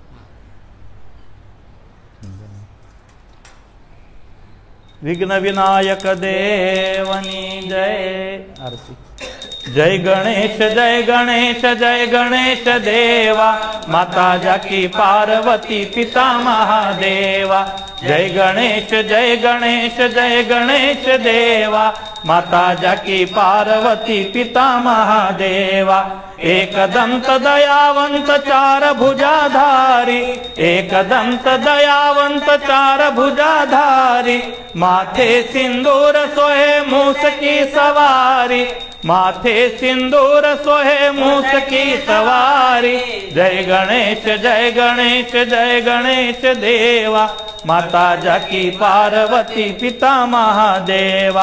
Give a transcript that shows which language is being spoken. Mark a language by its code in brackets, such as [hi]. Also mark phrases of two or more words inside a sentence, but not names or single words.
[gu] વિઘ્ન વિનાયક દેવની જય। આરતી। [hi] जय गणेश जय गणेश जय गणेश देवा माता जाकी पार्वती पिता महादेवा। जय गणेश जय गणेश जय गणेश देवा माता जाकी पार्वती पिता महादेवा। एकदंत दयावंत 4 भुजाधारी एकदंत दयावंत 4 भुजाधारी माथे सिंदूर सोहे मूस की सवारी माथे सिंदूर सोहे मूस की सवारी। जय गणेश जय गणेश जय गणेश देवा माता जाकी पार्वती पिता महादेवा।